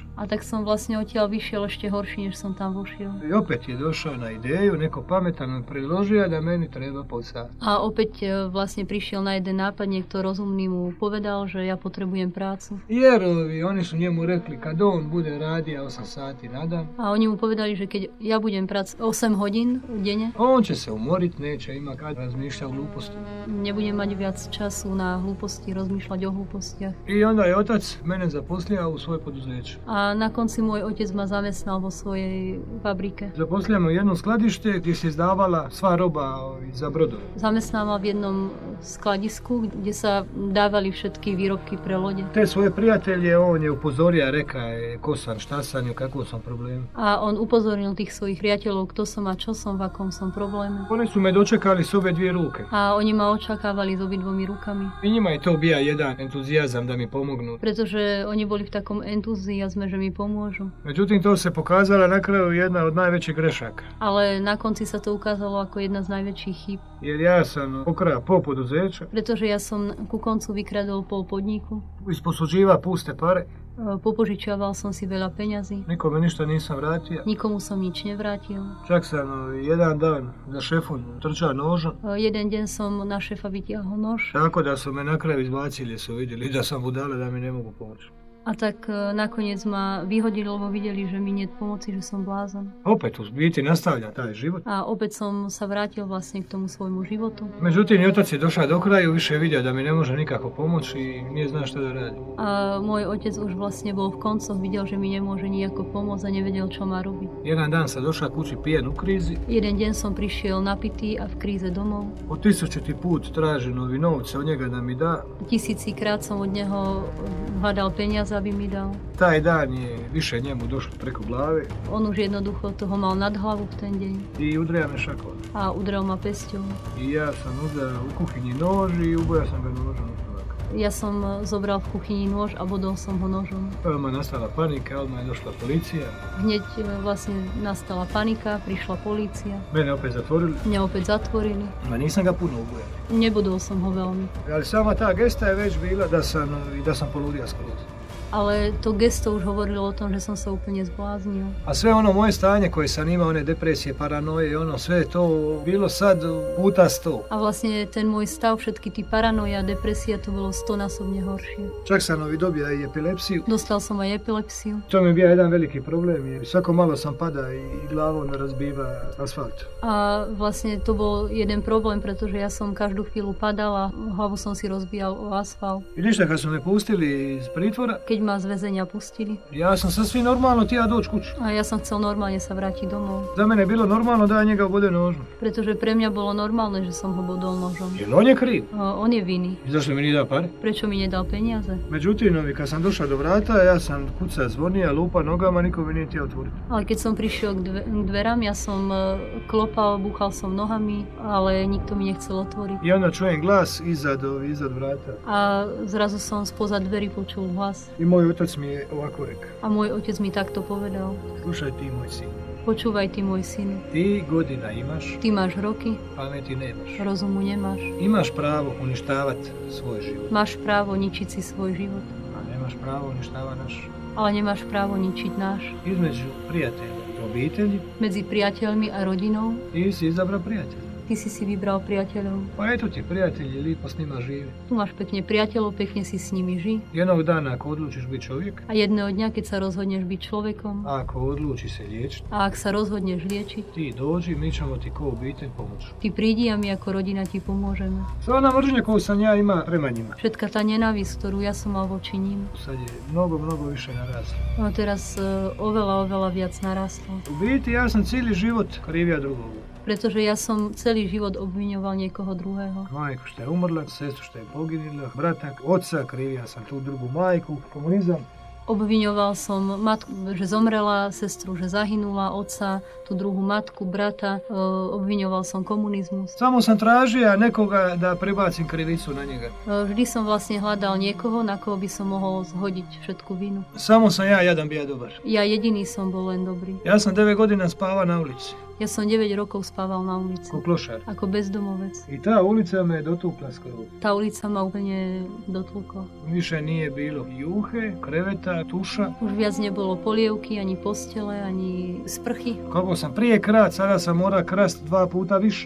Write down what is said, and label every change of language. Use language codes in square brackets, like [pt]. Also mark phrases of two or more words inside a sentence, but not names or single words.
[sk] A tak som vlastne odtiaľ vyšiel ešte horší, než som tam vošiel. [hr] I opet je došao na ideju, neko pametan mi predložio da meni treba posao. [sk] A opäť vlastne prišiel na jeden nápad, niekto rozumný mu povedal, že ja potrebujem prácu. [hr] Jer oni su njemu rekli kad on bude radio 8 sati na dan. [sk] A oni mu povedali, že keď ja budem pracovať 8 hodín denne, [hr] on će se umorit, neće ima kad razmišlja o gluposti. [sk] Nebudem mať viac času na hlúposti, rozmýšľať o hlúpostiach. [hr] I onda je otac mene zaposlio u svoje poduzeće. [sk] A na konci môj otec ma zamestnal vo svojej fabrike. [hr] Zaposlio me u jedno skladište gdje se izdavala sva roba za brodove. [sk] Zamestnal ma v jednom skladisku, kde sa dávali všetky výrobky pre lode. [hr] Te svoje prijatelje on je upozorio, reka je ko sam, šta sam i u kakvom sam problemu. [sk] A on upozornil tých svojich priateľov, kto som a čo som, v akom som probléme. [hr] Oni su me dočekali s obe dvije ruke. [sk] A oni ma očakávali s obidvomi rukami. [hr] I njima je to bija jedan entuzijazam da mi pomognu. [sk] Pretože oni boli v takom entuziazme, že mi pomôžu. [hr] Međutim, to se pokazala na kraju jedna od najvećih grešaka. [sk] Ale na konci sa to ukázalo ako jedna z najväčších chýb. [hr] Jer ja sam pokrao pol poduzeća. [sk] Pretože ja som ku koncu vykradol pol podniku. [hr] Isposuđiva puste pare. [sk] Popožičiaval som si veľa peňazí. [hr] Nikome ništa nisam vratio. [sk] Nikomu som nič nevrátil. [hr] Čak sam jedan dan za šefom trčao nožom. [sk] Jeden deň som na šefa vytiahol nož. [hr] Tako da su me na kraju izbacili, su vidjeli da sam budala, da mi ne mogu pomoći. [sk] A tak nakoniec ma vyhodili, lebo videli, že mi nie pomoci, že som blázon. [hr] Opet u biti nastavlja taj život. [sk] A opäť som sa vrátil vlastne k tomu svojmu životu. [hr] Međutim, otac je došao do kraju, više je vidio da mi ne može nikako pomoći i nije znao šta da radi. [sk] A môj otec už vlastne bol v koncoch, videl, že mi nemôže nijako pomôcť a nevedel, čo má robiť. [hr] Jedan dan sam došao kući pijen u krizi. [sk] Jeden deň som prišiel napitý a v kríze domov. [hr] Po 1000. put traži novi novce od njega da mi da. [sk] 1000-krát som od neho hľadal peniaze, aby mi dal. [hr] Taj dan je više njemu došlo preko glave. [sk] On už jednoducho toho mal nad hlavu v ten deň. [hr] I udrija me šakom. [sk] A udrel ma pesťou. [hr] I ja sam uzeo u kuhinji nož i ubojao sam ga nožom. [sk] Ja som zobral v kuchyni nôž a bodol som ho nožom. [hr] Odmah nastala panika, odmah je došla policija. [sk] Hneď vlastne nastala panika, prišla polícia. [hr] Mene opet zatvorili. [sk] Mňa opäť zatvorili. [hr] Ma nisam ga puno ubojao. [sk] Nebodol som ho veľmi. [hr] Ali sama ta gesta je već bila da sam poludio skroz. [sk] Ale to gesto už hovorilo o tom, že som sa úplne zbláznil. [hr] A sve ono moje stanje koje sam imao, one depresije, paranoje, ono sve to bilo sad puta 100. [sk] A vlastne ten môj stav, všetky tí paranoja, depresia, to bolo 100-násobne horšie. [hr] Čak sam dobio i epilepsiju. [sk] Dostal som aj epilepsiu. [hr] To mi je bio jedan veliki problem, jer svako malo sam pada i glavom razbiva asfalt. [sk] A vlastne to bol jeden problém, pretože ja som každú chvíľu padal a hlavu som si rozbijal o asfalt. [hr] I ništa, kad su me pustili iz pritvora, [sk] keď ma z väzenia pustili. [hr] Ja sam sasvim normalno htio doći kući. [sk] A ja som chcel normálne sa vrátiť domov. [hr] Za mene je bilo normalno da ja njega obode nožom. [sk] Pretože pre mňa bolo normálne, že som ho bodol nožom. [hr] Jer on je kriv. [sk] On je vinný. [hr] I zašto mi nije dao pare? [sk] Prečo mi nedal peniaze? [hr] Međutim, kad sam došao do vrata, ja sam kuca zvonija, lupa nogama, niko mi nije htio otvoriti. [sk] Ale keď som prišiel k dverám, ja som klopal, búchal som nohami, ale nikto mi nechcel otvoriť. [hr] I onda čujem glas iznad vrata. [sk] A zrazu som spoza dverí počul hlas. [hr] I môj otec mi je ovako rekao. [sk] A môj otec mi takto povedal. [hr] Slušaj ti, [sk] môj syn. Počúvaj ty, môj syn. [hr] Ti godina imaš. [sk] Ty máš roky. [hr] Pameti nemaš. [sk] Rozumu nemáš. [hr] Imaš pravo uništavati svoj život. [sk] Máš právo ničiť si svoj život. [hr] A nemaš pravo uništavati naš. [sk] Ale nemáš právo ničiť náš. [hr] Između prijatelja i obitelji. [sk] Medzi priateľmi a rodinou. [hr] Ti si izabrao prijatelja. [sk] ty si vybral priateľov. [hr] Pa eto ti prijatelji, lipo s njima živi. [sk] Tu máš pekne priateľov, pekne si s nimi ži. [hr] Jednog dana ako odlučiš biti čovjek, [sk] A jedného dňa, keď sa rozhodneš byť človekom, [hr] a ako odluči se liječiti, [sk] a ak sa rozhodneš liečiť, [hr] ti dođi, mi ćemo ti ko obitelj pomoći. [sk] ty prídi a my ako rodina ti pomôžeme. [hr] Sva ona mržnja koju sam ja ima prema njima, [sk] Všetka tá nenávisť, ktorú ja som mal voči ním, [hr] sad je mnogo više narasla. [sk] no teraz oveľa viac narastlo. [hr] U biti ja sam cijeli život krivija drugoga. [sk] Pretože ja som celý život obviňoval niekoho druhého. [hr] Majku što je umrla, sestru što je poginila, brata, oca, krivija sam tu drugu majku, komunizam. [sk] Obviňoval som matku, že zomrela, sestru, že zahynula, otca, tú druhú matku, brata. Obviňoval som komunizmus. [hr] Samo sam tražio nekoga da prebacim krivicu na njega. [sk] Vždy som vlastne hľadal niekoho, na koho by som mohol zhodiť všetku vinu. [hr] Samo sam ja jadan bija dobar. [sk] Ja jediný som bol len dobrý. [hr] Ja sam 9 godina spavao na ulici, [sk] Ja som 9 rokov spával na ulici. [hr] ko klošar. [sk] Ako bezdomovec. [hr] I ta ulica me dotukla skoro. [sk] Tá ulica ma úplne dotlkla. [hr] Više nije bilo juhe, kreveta, tuša. [sk] Už viac nebolo polievky, ani postele, ani sprchy. [hr] Kako sam prije krat, sada sam mora krast 2 puta više.